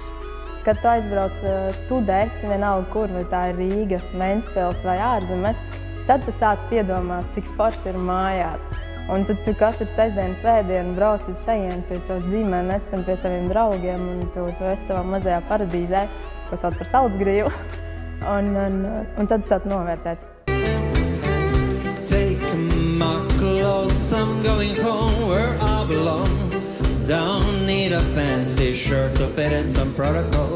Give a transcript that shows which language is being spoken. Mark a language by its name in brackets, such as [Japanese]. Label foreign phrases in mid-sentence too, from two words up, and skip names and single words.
[Latvian] Kad tu aizbrauc studēt, vienalga kur, vai tā ir Rīga, Ventspils vai ārzemes, tad tu sāc piedomāt, cik forši ir mājās. Un tad tu katru sestdienu, svētdienu brauc uz šejien pie savas ģimenes un pie saviem draugiem, un tu esi savā mazajā paradīzē, ko sauc par Salacgrīvu. un tad sāc novērtēt. [English] Take my clothes, I'm going home where I belong. Don't need a fancy shirt to fit in some protocol.